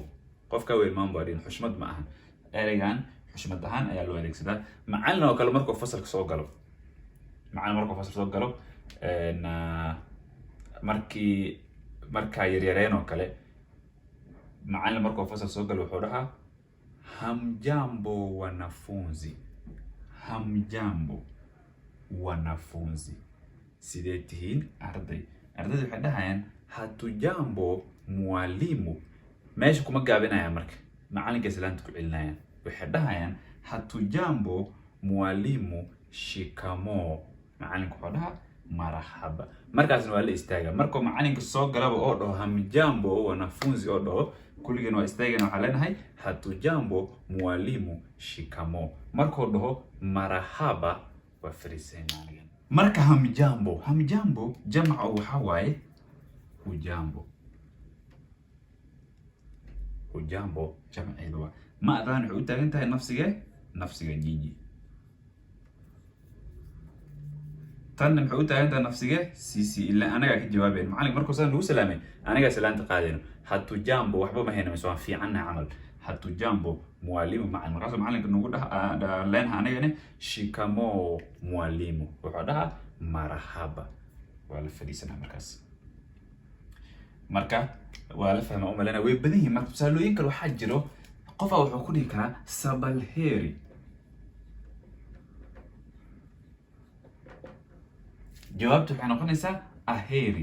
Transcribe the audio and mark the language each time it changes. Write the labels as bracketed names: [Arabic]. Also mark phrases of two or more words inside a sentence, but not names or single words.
[Somali] qof ka weyn mambo hadhiina xushmad ma ahan. ereygan xushmad ahaan ayaa loo adeegsadaa. macallin oo kale markuu fasalka soo galo. macallin markuu fasalka soo galo markaa yaryareen oo kale macallin markuu fasalka soo galo wuxuu dhahaa [Swahili] hamjambo wanafunzi. hamjambo wanafunzi. [Somali] sidee tihiin arday. ardaydu waxay dhahayaan [Swahili] hatujambo mwalimu. [Somali] meesha kuma gaabinayaan marka macallinka islaanta ku celinayaan. [Swahili] waxay dhahayaan hatujambo mwalimu shikamoo. [Somali] macallinku wuxuu dhahaa marahaba. markaasna waa la istaagaa. markuu macallinka soo galaba oo dhaho [Swahili] hamjambo wanafunzi [Somali] oo dhaho kulligeen waa istaagana waxaa leenahay [Swahili] hatujambo mwalimu shikamoo. [Somali] markuu dhaho marahaba waa fariisanayaan. marka hamjambo jamca waxa waaye hujambo. hujambo jamceedu waa maadaan waxay u taagan tahay nafsiga jiji. tan maxay u taagan tahay nafsiga sisi ilaa anaga ka jawaabeen. macallin markuu saan lagu salaamay anaga salaanta qaadayno. hatujambo waxba ma hayno soo fiicanna camal. [Swahili] hatujambo mwalimu macallin. [Somali] markaas macallinka nagu leenaha anagana [Swahili] shikamoo mwalimu. [Somali] wuxuu dhahaa marahaba. waa la fadhiisanaa markaas. marka waa la fahmaa umalena way badan yihiin. marka tusaalooyin kale waxaa jiro qofa wuxuu ku dhihi karaa sabalheri. jawaabtu waxay noqonaysaa aheri.